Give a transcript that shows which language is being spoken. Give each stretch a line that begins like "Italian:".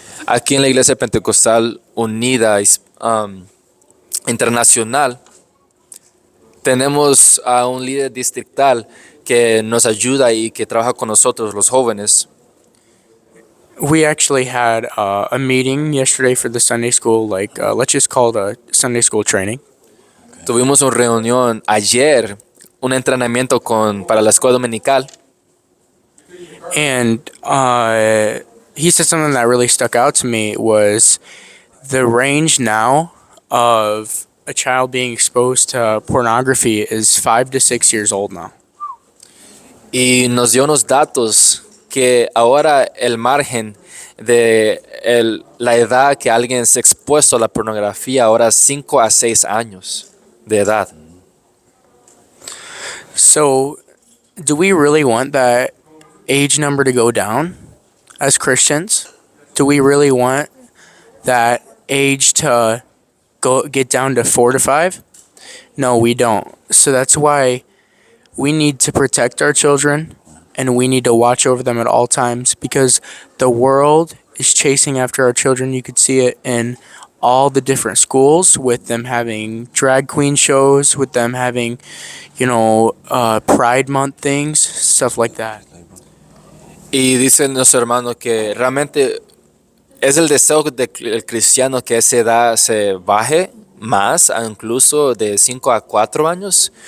Spanish: Aquí en la Iglesia Pentecostal Unida Internacional tenemos a un líder distrital que nos ayuda y que trabaja con nosotros, los jóvenes.
English: We actually had a meeting yesterday for the Sunday school, let's just call it a Sunday school training.
Spanish: Tuvimos una reunión ayer, un entrenamiento para la escuela dominical.
English: And he said something that really stuck out to me was the range now of a child being exposed to pornography is 5 to 6 years old now.
Spanish: Y nos dio unos datos que ahora el margen de la edad que alguien es expuesto a la pornografía ahora es 5 a 6 años de edad.
English: So, do we really want that age number to go down as Christians? Do we really want that age to get down to 4 to 5? No, we don't. So that's why we need to protect our children and we need to watch over them at all times because the world is chasing after our children. You could see it in all the different schools with them having drag queen shows, with them having, Pride Month things, stuff like that.
Spanish: Y dice nuestro hermano que realmente es el deseo del cristiano que esa edad se baje más, incluso de 5 a 4 años.